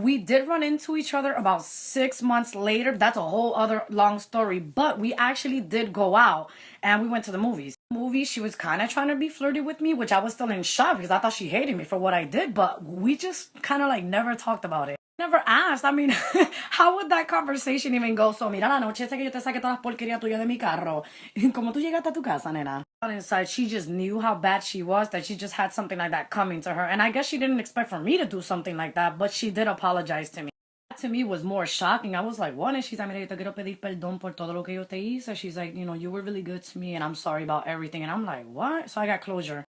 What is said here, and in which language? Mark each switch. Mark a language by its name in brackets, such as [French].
[English] We did run into each other about 6 months later. That's a whole other long story, but we actually did go out and we went to the movies. She was kind of trying to be flirty with me, which I was still in shock because I thought she hated me for what I did, but we just kind of like never talked about it. Never asked. I mean, how would that conversation even go? [Spanish] So, mira, la noche esa que yo te saqué todas las porquerías tuyas de mi carro. ¿Cómo tú llegaste a tu casa, nena? [English] Inside, she just knew how bad she was, that she just had something like that coming to her. And I guess she didn't expect for me to do something like that, but she did apologize to me. That to me was more shocking. I was like, what? And she's like, [Spanish] mira, yo te quiero pedir perdón por todo lo que yo te hice. [English] She's like, you know, you were really good to me and I'm sorry about everything. And I'm like, what? So I got closure.